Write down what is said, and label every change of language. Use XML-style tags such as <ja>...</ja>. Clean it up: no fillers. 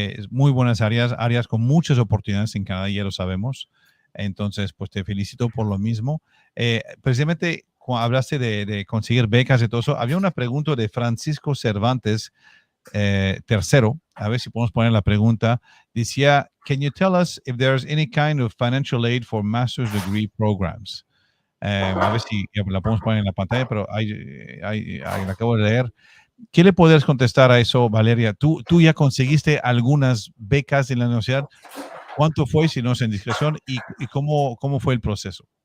<es>Muy buenas áreas con muchas oportunidades en Canadá, ya lo sabemos. Entonces, pues te felicito por lo mismo. Precisamente, cuando hablaste de conseguir becas y todo eso, había una pregunta de Francisco Cervantes, tercero, a ver si podemos poner la pregunta.</es> <en>Decía, can you tell us if there's any kind of financial aid for master's degree programs?</en> <es>A ver si la podemos poner en la pantalla, pero ahí la acabo de leer. ¿Qué le podrías contestar a eso, Valeria? ¿Tú ya conseguiste algunas becas en la universidad? ¿Cuánto fue, si no es en discreción? ¿Y cómo fue el proceso?</es>